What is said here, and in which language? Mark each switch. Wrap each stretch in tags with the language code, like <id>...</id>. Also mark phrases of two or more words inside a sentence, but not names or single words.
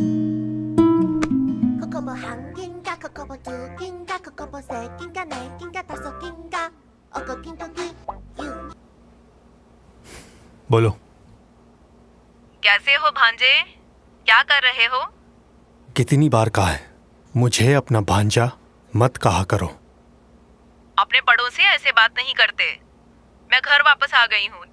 <ko>그거 뭐 한 개인가 그거 뭐 두 개인가 그거 뭐 세 개인가 네 개인가 다섯 개인가 어거 낑거기 유</ko> <hi>बोलो। कैसे हो भांजे? क्या कर रहे हो? कितनी बार कहा है मुझे अपना भांजा मत कहा करो। अपने बड़ों से ऐसे बात नहीं करते। मैं घर वापस आ गई हूँ।</hi>